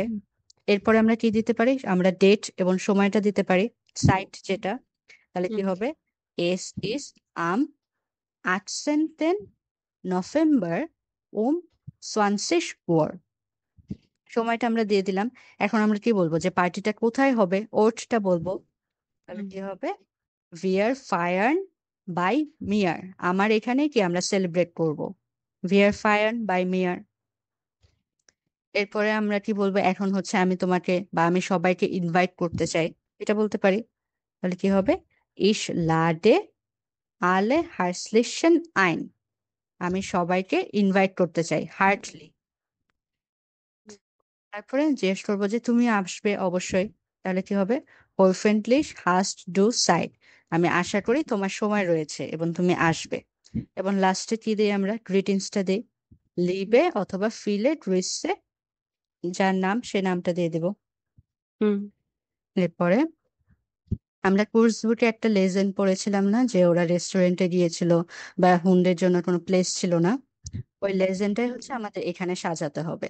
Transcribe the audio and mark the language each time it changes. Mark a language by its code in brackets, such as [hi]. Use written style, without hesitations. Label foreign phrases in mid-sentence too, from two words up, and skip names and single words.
[bn] এরপরে আমরা কি দিতে পারি, আমরা ডেট এবং সময়টা দিতে পারি, সাইট যেটা, তাহলে কি হবে [de] Es ist am [bn] 18. [de] নভেম্বর 20 Uhr। [bn] সময়টা আমরা দিয়ে দিলাম। এখন আমরা কি বলবো যে পার্টিটা কোথায় হবে, ওর্টটা বলবো, তাহলে কি হবে [de] Wir feiern by mir, [bn] আমার এখানে কি আমরা সেলিব্রেট করব, [de] Wir feiern by mir। [bn] এরপরে আমরা কি বলবো, এখন হচ্ছে আমি তোমাকে বা আমি সবাইকে ইনভাইট করতে চাই, এটা বলতে পারি, তাহলে কি হবে [de] Ich lade alle herzlichen ein, [bn] আমি সবাইকে ইনভাইট করতে চাই, হার্টলি। তারপরে জিজ্ঞেস করবো যে তুমি আসবে অবশ্যই, তাহলে কি হবে [de] hoffentlich hast du Zeit, [bn] আমি আশা করি তোমার সময় রয়েছে এবং তুমি আসবে। এবং লাস্টে কি দিই আমরা, গ্রিটিংসটা দিই, লিবে অথবা [de] Viele Grüße, [bn] যার নাম সে নামটা দিয়ে দেব। এরপরে আমরা কোর্স বুকে একটা লেসন পড়েছিলাম না, যে ওরা রেস্টুরেন্টে গিয়েছিল বা হুন্ডের জন্য কোনো প্লেস ছিল না, ওই লেজেন্ডটাই হচ্ছে আমাদের এখানে সাজাতে হবে।